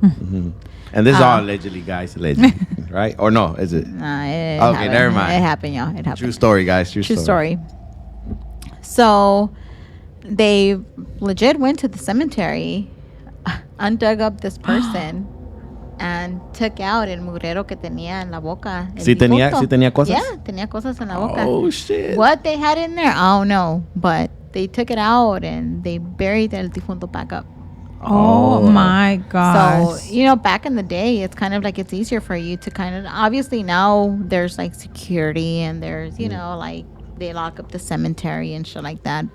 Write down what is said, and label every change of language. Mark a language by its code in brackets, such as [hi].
[en] And this is all allegedly, guys. Allegedly. Right? Or no? Is it? Nah, it Okay, happened. never mind. It happened, y'all. It happened. True story, guys. True story. So they legit went to the cemetery, undug up this person, and took out [es] el mugrero que tenía en la boca. Sí tenía cosas? Yeah, tenía cosas en la boca. [en] Oh, shit. What they had in there, I don't know. But they took it out and they buried el difunto back up. Oh my gosh. So, back in the day, it's kind of like it's easier for you to kind of, obviously now there's like security and there's, like they lock up the cemetery and shit like that.